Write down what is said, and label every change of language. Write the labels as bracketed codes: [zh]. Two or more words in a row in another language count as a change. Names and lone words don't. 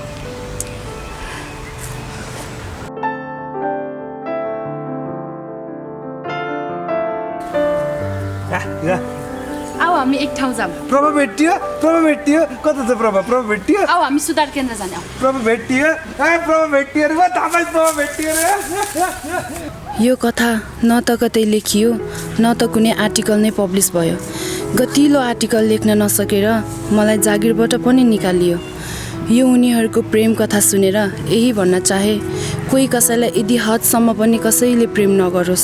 [ne] आऊ हामी एक ठाउँ जाऊँ। प्रभा भेटियो कता छ प्रभा? प्रभा भेटियो? आऊ हामी सुधार केन्द्र जाने। आऊ प्रभा भेटियो? प्रभा भेटियो रे, थाहा पाइस् प्रभा भेटियो रे। यो कथा न त कतै लेखियो न त कुनै आर्टिकल नै पब्लिस भयो। गतिलो आर्टिकल लेख्न नसकेर मलाई जागिरबाट पनि निकालियो। यो उनीहरूको प्रेम कथा सुनेर यही भन्न चाहे, कोही कसैलाई यदि हदसम्म पनि कसैले प्रेम नगरोस्।